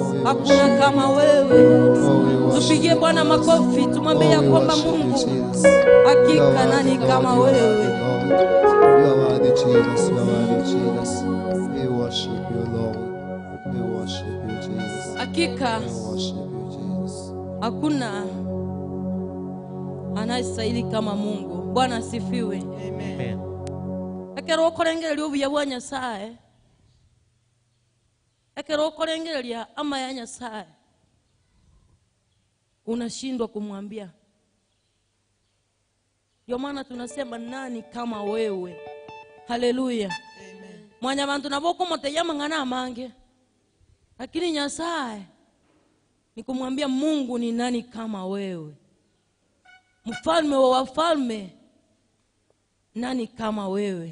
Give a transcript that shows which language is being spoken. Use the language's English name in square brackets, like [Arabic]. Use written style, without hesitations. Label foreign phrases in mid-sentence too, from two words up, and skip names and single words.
[Swahili] Hakuna kama wewe. Tupigie Bwana makofi, tumwambie ya kwamba Mungu hakika nani kama wewe. [English] You are worthy, Jesus. You are worthy, Jesus. We worship you, Lord. We worship you, Jesus. [Swahili] Hakika [English] We worship you, Jesus. [Swahili] hakuna anayestahili kama Mungu. Bwana asifiwe. Amen. [Gusii] Ekero okorengereria obuya bwa Nyasaye, ekero okorengereria ama ya Nyasaye, [Swahili] unashindwa kumwambia. Ndio maana tunasema nani kama wewe. Haleluya. Amen. [Gusii] Mwanya bantu naboko moteyama ngana amange, [Swahili] lakini Nyasaye ni kumwambia Mungu ni nani kama wewe. Mfalme wa wafalme, nani kama wewe.